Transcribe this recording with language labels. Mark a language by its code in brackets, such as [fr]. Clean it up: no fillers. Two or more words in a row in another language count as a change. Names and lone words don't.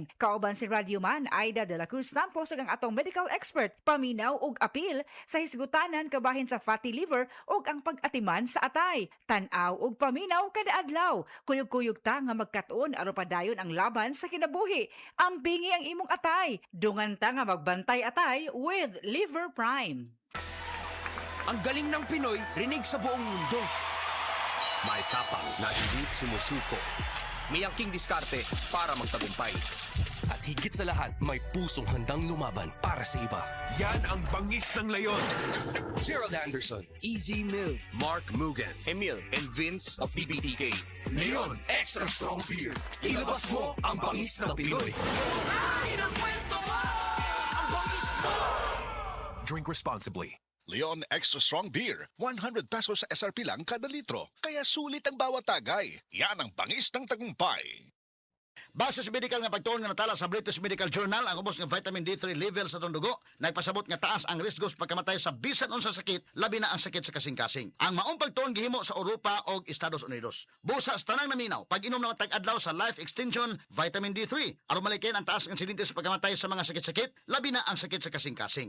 [ceb] Kauban si Radioman Aida de la Cruz Tampos ug ang atong medical expert, paminaw og apil sa hisgutanan kabahin sa fatty liver ug ang pag-atiman sa atay. Tan-aw og paminaw kada adlaw. Kuyog-kuyog ta nga magkatuon aron padayon ang laban sa kinabuhi. Ambingi ang imong atay. Dungan ta nga magbantay atay with Liver Prime. [tl] Ang galing ng Pinoy, rinig sa buong mundo. May tapang na hindi sumusuko. May angking diskarte para magtagumpay. At higit sa lahat, may pusong handang lumaban para sa iba. Yan ang bangis ng leyon. Gerald Anderson, Easy Mill, Mark Mugen, Emil, and Vince of DBTK. Leon Extra Strong Beer. Ilabas mo ang bangis ng Pinoy. [en] Drink responsibly. [tl] Leon Extra Strong Beer, 100 pesos sa SRP lang kada litro. Kaya sulit ang bawat tagay. Yan ang bangis ng tagumpay. [ceb] Base sa medical nga pagtuon nga natala sa British Medical Journal, ang ubos nga [en] vitamin D3 level [ceb] sa atong dugo nagpasabot nga taas ang risk sa pagkamatay sa bisan unsa sakit, labi na ang sakit sa kasing-kasing. Ang maong pagtuon gihimo sa Europa o Estados Unidos. Busa sa tanang naminaw, pag-inom na matag adlaw sa Life Extension Vitamin D3 aron malikin ang taas nga insidente sa pagkamatay sa mga sakit-sakit, labi na ang sakit sa kasing-kasing.